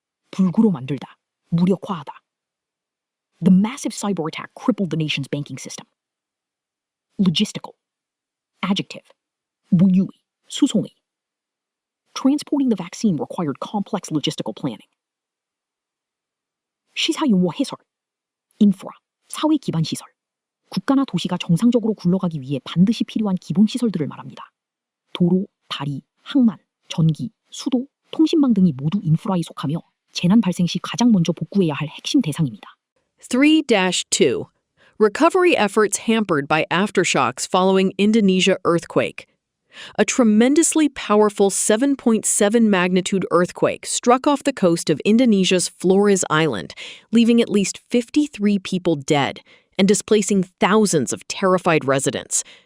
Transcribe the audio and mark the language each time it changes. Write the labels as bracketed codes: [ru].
[ko] 불구로 만들다, 무력화하다. [en] The massive cyber attack crippled the nation's banking system. Logistical. Adjective. [ko] 물류의, 수송의. [en] Transporting the vaccine required complex logistical planning. [ko] 시사용어 해설. 인프라, 사회 기반 시설. 국가나 도시가 정상적으로 굴러가기 위해 반드시 필요한 기본 시설들을 말합니다. 도로, 다리, 항만, 전기, 수도, 통신망 등이 모두 인프라에 속하며 재난 발생 시 가장 먼저 복구해야 할 핵심 대상입니다. [en] 3-2 Recovery efforts hampered by aftershocks following Indonesia earthquake. A tremendously powerful 7.7 magnitude earthquake struck off the coast of Indonesia's Flores Island, leaving at least 53 people dead and displacing thousands of terrified residents.